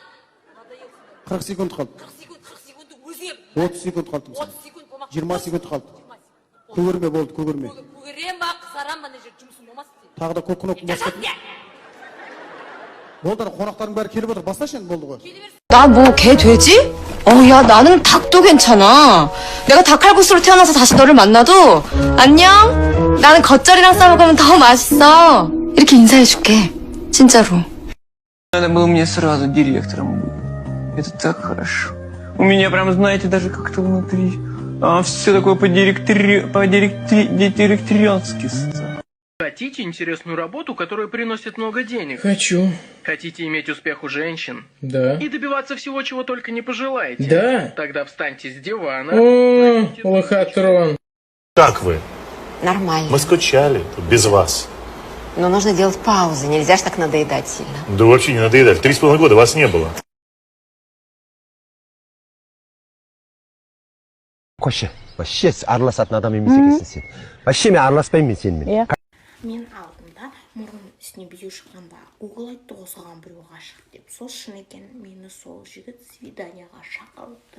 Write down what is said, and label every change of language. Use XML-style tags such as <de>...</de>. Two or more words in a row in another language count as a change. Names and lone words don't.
<kk>40 секунд қалды. 40 секундты өзіңе. 30 секунд қалды. 30 секунд болмақ. 20 секунд қалды. Көгерме болды, көгерме. Көгерем ба, қызарам ба, не жер жұмысым болмасын сен. Тағы да көк кнопканы басып. Болды, қонақтардың бәрі келіп отыр. Басташы енді болды ғой.</kk> <ko>나 뭐 개 돼지? 야 나는 닭도 괜찮아. 내가 닭칼국수로 태어나서 다시 너를 만나도 안녕? 나는 겉절이랑 싸먹으면 더 맛있어. 이렇게 인사해줄게. 진짜로.</ko> <ru>Надо было мне сразу директором быть. Это так хорошо. У меня прям, знаете, даже как-то внутри все такое по-директориански. Хотите интересную работу, которая приносит много денег? Хочу. Хотите иметь успех у женщин? Да. И добиваться всего, чего только не пожелаете? Да. Тогда встаньте с дивана. О, лохотрон. Как вы? Нормально. Мы скучали тут без вас. Но нужно делать паузы, нельзя ж так надоедать сильно. Да вообще не надоедали. 3,5 года вас не было. Koşu.</ru> <kk>Вообще араласатын адам емес екенсің сен. Вообще мен араласпаймын сенімен. Мен алдымда мұрын үстіне бүйе шыққанда Google айтты осыған біреу ғашық деп. Сол шын екен, мені сол жігіт свиданияға шақырды.</kk>